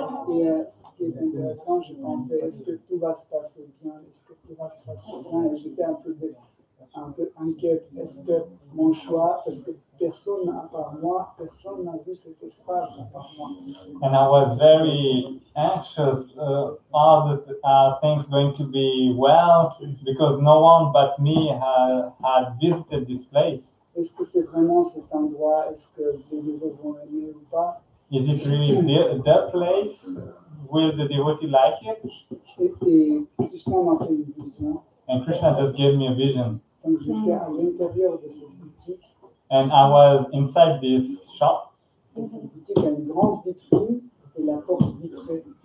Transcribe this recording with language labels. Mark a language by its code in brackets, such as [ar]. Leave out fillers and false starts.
[fr] Et ce qui est intéressant, je pensais, est-ce que tout va se passer bien? Est-ce que tout va se passer bien? Et j'étais un peu inquiète. Est-ce que mon choix, parce que personne à part moi, personne n'a vu cet espace à part moi. [en] And I was very anxious. Are things going to be well? Because no one but me had visited this place. [fr] Est-ce que c'est vraiment cet endroit? Est-ce que les devotees vont aimer ou pas? [en] Is it really the place? Will the devotee like it? [fr] Et Krishna m'a fait une vision. [en] And Krishna just gave me a vision. [fr] Donc j'étais à l'intérieur de cette boutique. [en] And I was inside this shop. [fr] Et cette boutique a une grande vitrine et la porte vitrée.